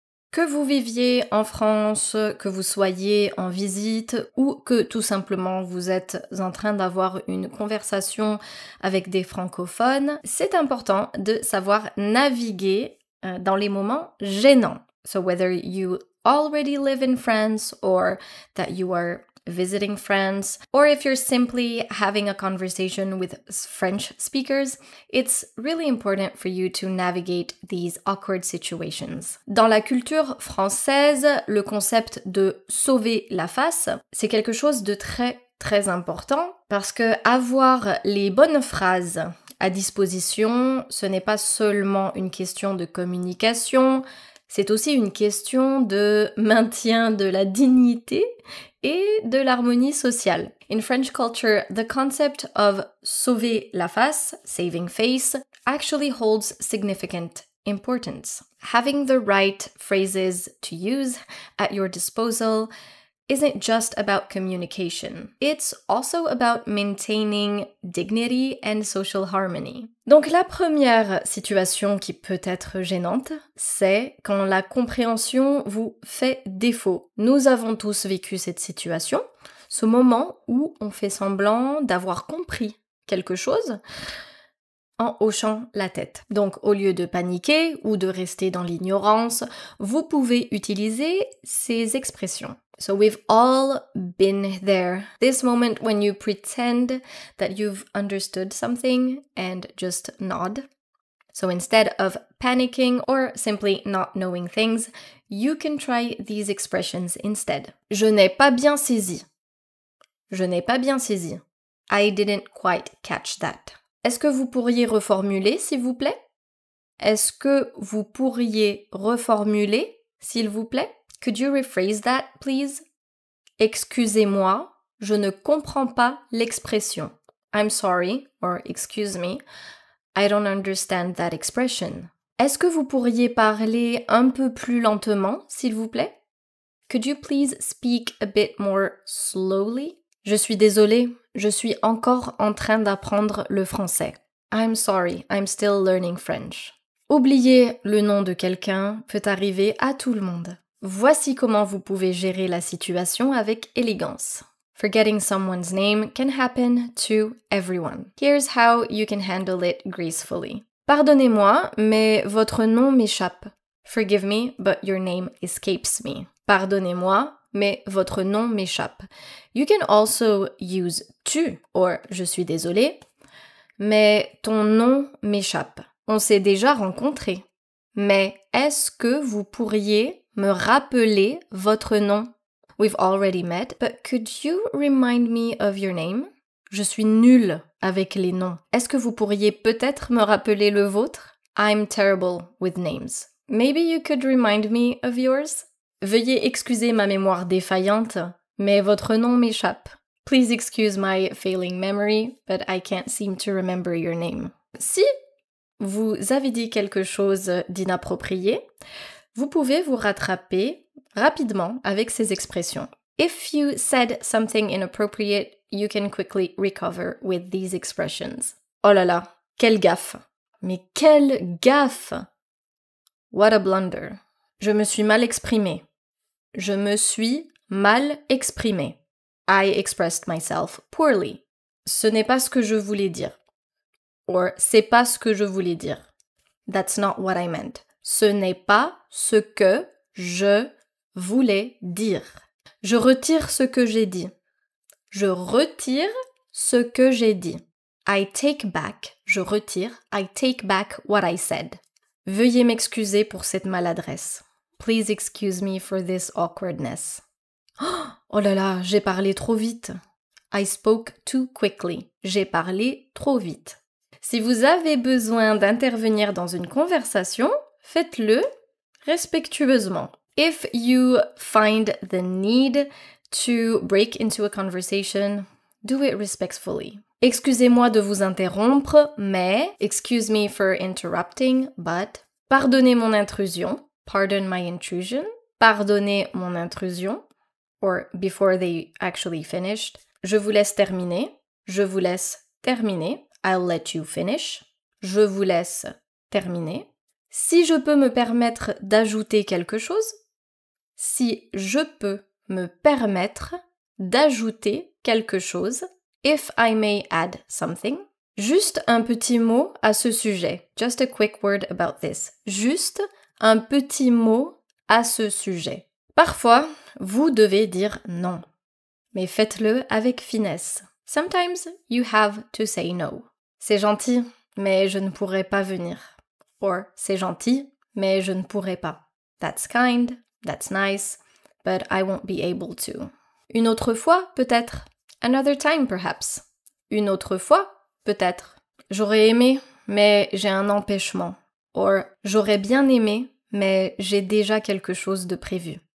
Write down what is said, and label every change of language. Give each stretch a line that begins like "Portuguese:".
French: Que vous viviez en France, que vous soyez en visite ou que tout simplement vous êtes en train d'avoir une conversation avec des francophones, c'est important de savoir naviguer dans les moments gênants.
English: So whether you already live in France or that you are visiting France, or if you're simply having a conversation with French speakers, it's really important for you to navigate these awkward situations.
French: Dans la culture française, le concept de sauver la face, c'est quelque chose de très important parce que avoir les bonnes phrases à disposition, ce n'est pas seulement une question de communication, c'est aussi une question de maintien de la dignité et de l'harmonie sociale.
English: In French culture, the concept of
French: sauver la face,
English: saving face, actually holds significant importance. Having the right phrases to use at your disposal isn't just about communication. It's also about maintaining dignity and social harmony.
French: Donc la première situation qui peut être gênante, c'est quand la compréhension vous fait défaut. Nous avons tous vécu cette situation, ce moment où on fait semblant d'avoir compris quelque chose en hochant la tête. Donc au lieu de paniquer ou de rester dans l'ignorance, vous pouvez utiliser ces expressions.
English: So we've all been there. This moment when you pretend that you've understood something and just nod. So instead of panicking or simply not knowing things, you can try these expressions instead.
French: Je n'ai pas bien saisi. Je n'ai pas bien saisi.
English: I didn't quite catch that.
French: Est-ce que vous pourriez reformuler, s'il vous plaît? Est-ce que vous pourriez reformuler, s'il vous plaît?
English: Could you rephrase that, please?
French: Excusez-moi, je ne comprends pas l'expression.
English: I'm sorry, or excuse me, I don't understand that expression.
French: Est-ce que vous pourriez parler un peu plus lentement, s'il vous plaît?
English: Could you please speak a bit more slowly?
French: Je suis désolée, je suis encore en train d'apprendre le français.
English: I'm sorry, I'm still learning French.
French: Oublier le nom de quelqu'un peut arriver à tout le monde. Voici comment vous pouvez gérer la situation avec élégance.
English: Forgetting someone's name can happen to everyone. Here's how you can handle it gracefully.
French: Pardonnez-moi, mais votre nom m'échappe.
English: Forgive me, but your name escapes me.
French: Pardonnez-moi, mais votre nom m'échappe.
English: You can also use tu, or
French: je suis désolée, mais ton nom m'échappe. On s'est déjà rencontrés. Mais est-ce que vous pourriez me rappeler votre nom?
English: We've already met, but could you remind me of your name?
French: Je suis nulle avec les noms. Est-ce que vous pourriez peut-être me rappeler le vôtre?
English: I'm terrible with names. Maybe you could remind me of yours?
French: Veuillez excuser ma mémoire défaillante, mais votre nom m'échappe.
English: Please excuse my failing memory, but I can't seem to remember your name.
French: Si vous avez dit quelque chose d'inapproprié, vous pouvez vous rattraper rapidement avec ces expressions.
English: If you said something inappropriate, you can quickly recover with these expressions.
French: Oh là là, quelle gaffe!
English: Mais quelle gaffe! What a blunder.
French: Je me suis mal exprimée. Je me suis mal exprimée.
English: I expressed myself poorly.
French: Ce n'est pas ce que je voulais dire. Or, c'est pas ce que je voulais dire.
English: That's not what I meant.
French: Ce n'est pas ce que je voulais dire. Je retire ce que j'ai dit. Je retire ce que j'ai dit.
English: I take back.
French: Je retire.
English: I take back what I said.
French: Veuillez m'excuser pour cette maladresse.
English: Please excuse me for this awkwardness.
French: Oh là là, j'ai parlé trop vite.
English: I spoke too quickly.
French: J'ai parlé trop vite. Si vous avez besoin d'intervenir dans une conversation, faites-le respectueusement.
English: If you find the need to break into a conversation, do it respectfully.
French: Excusez-moi de vous interrompre, mais
English: excuse me for interrupting, but
French: pardonnez mon intrusion,
English: pardon my intrusion, pardonnez mon intrusion, or before they actually finished.
French: Je vous laisse terminer, je vous laisse terminer,
English: I'll let you finish,
French: je vous laisse terminer. Si je peux me permettre d'ajouter quelque chose, si je peux me permettre d'ajouter quelque chose,
English: if I may add something,
French: juste un petit mot à ce sujet,
English: just a quick word about this,
French: juste un petit mot à ce sujet. Parfois, vous devez dire non, mais faites-le avec finesse.
English: Sometimes you have to say no.
French: C'est gentil, mais je ne pourrai pas venir. Or, c'est gentil, mais je ne pourrai pas.
English: That's kind, that's nice, but I won't be able to.
French: Une autre fois, peut-être.
English: Another time, perhaps.
French: Une autre fois, peut-être. J'aurais aimé, mais j'ai un empêchement. Or, j'aurais bien aimé, mais j'ai déjà quelque chose de prévu.